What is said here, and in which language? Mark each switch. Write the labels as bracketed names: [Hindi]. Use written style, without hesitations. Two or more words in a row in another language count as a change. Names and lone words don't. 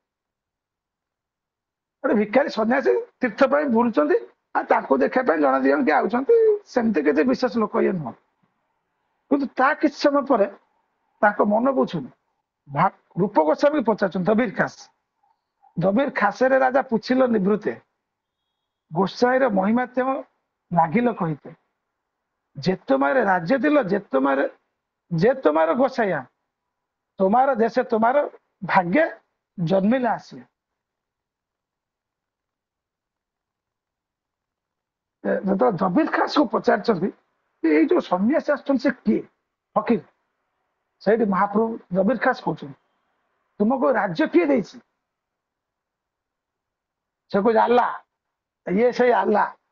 [Odia] ଗୋଟେ ଭିକାରୀ ସନ୍ନ୍ୟାସୀ ତୀର୍ଥ ପାଇଁ ବୁଲୁଛନ୍ତି, ଆଉ ତାଙ୍କୁ ଦେଖିବା ପାଇଁ ଜଣେ 2 ଜଣ କିଏ ଆଉଛନ୍ତି, ସେମିତି କିଛି ବିଶେଷ ଲୋକ ଇଏ ନୁହଁ। କିନ୍ତୁ ତା କିଛି ସମୟ ପରେ ତାଙ୍କ ମନ ବୁଝୁନି, ରୂପ ଗୋସ୍ୱାମୀ ପଚାରୁଛନ୍ତି [Bangla] দবির খাসরে রাজা পুছিল নিভৃতে, গোসাইর মহিমাত্ম লাগিল কহিতে, যে তোমার রাজ্য দিল, যে তোমার গোসাইয়া, তোমার দেশে তোমার ভাগ্যে জন্মিলে আসিয়া। [Odia] ଯେତେବେଳେ ଦବିର ଖାସକୁ ପଚାରିଛନ୍ତି ଏଇ ଯୋଉ ସନ୍ନ୍ୟାସୀ ଆସୁଛନ୍ତି ସେ କିଏ, ଫକୀର, ସେଇଠି ମହାପ୍ରଭୁ ଦବିର ଖାସ କହୁଛନ୍ତି, ତୁମକୁ ରାଜ୍ୟ କିଏ ଦେଇଛି? ସେ କହୁଛି ଆଲ୍ଲା, ଇଏ ସେଇ ଆଲ୍ଲା।